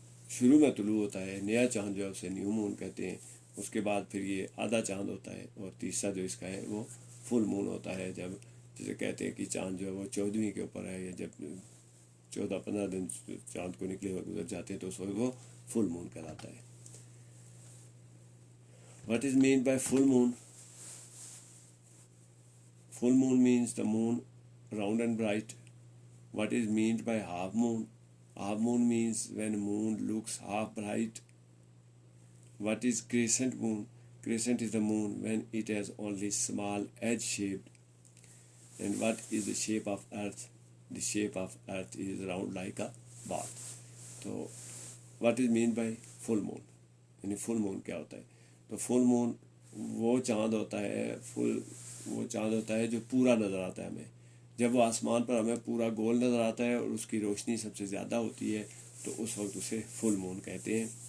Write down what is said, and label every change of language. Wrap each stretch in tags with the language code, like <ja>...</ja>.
<ur>شروع میں طلوع ہوتا ہے، نیا چاند جو ہے اسے نیو مون کہتے ہیں۔ اس کے بعد پھر یہ آدھا چاند ہوتا ہے، اور تیسرا جو اس کا ہے وہ فل مون ہوتا ہے، جب جسے کہتے ہیں کہ چاند جو ہے وہ 14ویں کے اوپر ہے، یا جب 14-15 دن چاند کو نکلے ہوئے گزر جاتے ہیں تو اس وقت وہ فل مون کہلاتا ہے۔</ur> <en>What is meant by full moon? Full moon means the moon round and bright. What is meant by half moon? Half moon means when moon looks half bright. What is crescent moon? Crescent is the moon when it has only small edge shaped. And what is the shape of earth? the shape of earth is round like a ball.</en> <ur>تو</ur> <en>what is mean by full moon,</en> <ur>یعنی فل مون کیا ہوتا ہے؟ تو فل مون وہ چاند ہوتا ہے، وہ چاند ہوتا ہے جو پورا نظر آتا ہے ہمیں. جب وہ آسمان پر ہمیں پورا گول نظر آتا ہے اور اس کی روشنی سب سے زیادہ ہوتی ہے تو اس وقت اسے فل مون کہتے ہیں.</ur>